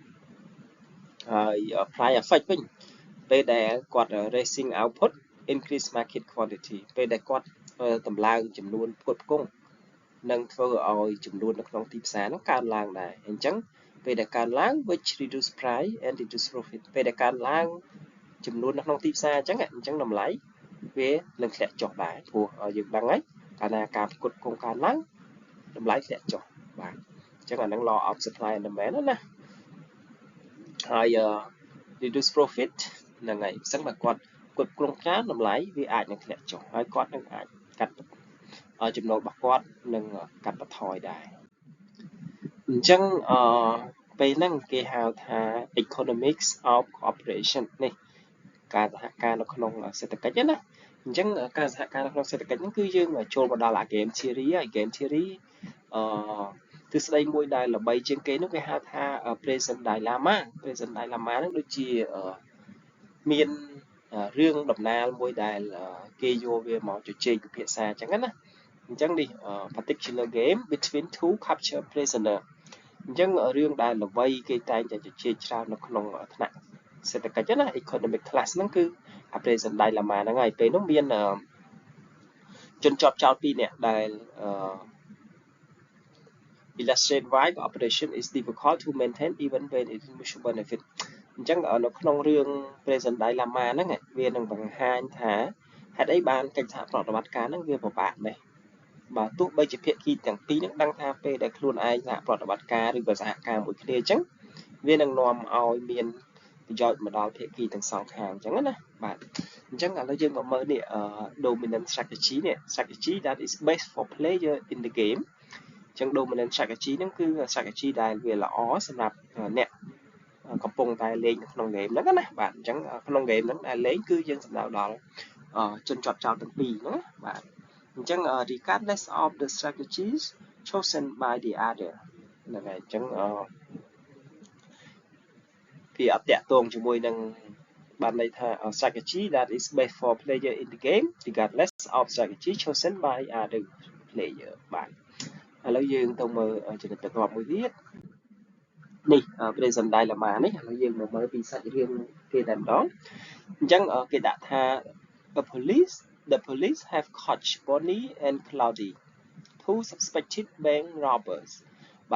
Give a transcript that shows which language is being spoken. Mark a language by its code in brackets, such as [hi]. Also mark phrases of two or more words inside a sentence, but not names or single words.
[km] ហើយ [en] price effect [km] វិញពេលដែលគាត់ [en] raising output increase market quantity [km] ពេលដែលគាត់តម្លើងចំនួនផ្គត់ផ្គង់នឹងធ្វើឲ្យចំនួននៅក្នុងទីផ្សារនោះកើនឡើងដែរអញ្ចឹងពេលដែលកើនឡើង [en] which reduce price and reduce profit [km] ពេលដែលកើនឡើងចំនួននៅក្នុងទីផ្សារអញ្ចឹងតម្លៃវា នឹងធ្លាក់ចុះដែរព្រោះយើងដឹងហើយកាលណាការផ្គត់ផ្គង់កើនឡើងតម្លៃធ្លាក់ចុះបាទអញ្ចឹងអានឹង [en] law of supply and demand [km] ណាហើយ [en] reduce profit [km] ហ្នឹងហើយអញ្ចឹងបើគាត់ផ្គត់ផ្គង់ច្រើនតម្លៃវា អាចនឹងធ្លាក់ចុះហើយគាត់នឹងអាចកាត់ចំណូលរបស់គាត់នឹងកាត់បន្ថយដែរអញ្ចឹងពេលហ្នឹងគេហៅថា [en] economics of cooperation [km] នេះការ សហការនៅក្នុងសេដ្ឋកិច្ចណាអញ្ចឹងការសហការនៅក្នុងសេដ្ឋកិច្ចហ្នឹងគឺយើងចូលមកដល់ [en] game theory [km] ហើយ game theory ទ្រឹស្ដីមួយដែលល្បីជាងគេនោះគេហៅថា [en] present dilemma [km] ហ្នឹងដូចជាមានរឿងដំណាលមួយដែលគេយកវាមកជជែកពិភាក្សាអញ្ចឹងណាអញ្ចឹងនេះ [en] particular game between two capture prisoner [km] អញ្ចឹងរឿងដែលល្បីគេតែងតែជជែកច្រើននៅក្នុងថ្នាក់សេដ្ឋកិច្ចណា [en] economic class [km] ហ្នឹងគឺ [en] present dilemma [km] ហ្នឹងហើយពេលនោះមានជនជាប់ចោត2នាក់ដែល [en] illustrate why cooperation is difficult to maintain even when it is mutual benefit [km] អញ្ចឹងនៅក្នុងរឿង [en] present dilemma [km] ហ្នឹងវានឹងបង្ហាញថាហេតុអីបានកិច្ចសហប្រតិបត្តិការហ្នឹងវាពិ បាកដែរបើទោះបីជាភាគីទាំងពីរហ្នឹងដឹងថាពេលដែលខ្លួនឯងសហប្រតិបត្តិការឬក៏សហការមួយគ្នាអញ្ចឹងវានឹង នាំឲ្យមានប្រយោជន៍មកដល់ភាគីទាំងសងខាងអញ្ចឹងណាបាទអញ្ចឹងឥឡូវយើងមកមើលនេះ [en] dominant strategy [km] នេះ [en] strategy that is best for player in the game [km] អញ្ចឹង [en] dominant strategy [km] ហ្នឹងគឺ strategy ដែលវាល្អសម្រាប់អ្នកកំពុងតែលេងនៅក្នុង game ហ្នឹងណាបាទអញ្ចឹងក្នុង game ហ្នឹងដែលលេងគឺយើងសំដៅដល់ជនជាប់ចោតទាំងពីរហ្នឹងបាទអញ្ចឹង [en] regardless of the strategies chosen by the other [km] ហ្នឹងហើយអញ្ចឹង វាអត់តាក់ទងជាមួយនឹងបានន័យថា [en] strategy that is best for player in the game regardless of strategy chosen by other player [km] បាទឥឡូវយើងទៅមើលចំណុចបន្ទាប់មួយទៀតនេះ [en] present dilemma [km] នេះឥឡូវយើងមកមើលពីសាច់រឿងគេតែម្ដងអញ្ចឹងគេដាក់ថា [en] the police have caught Bonnie and Cloudy two suspected bank robbers but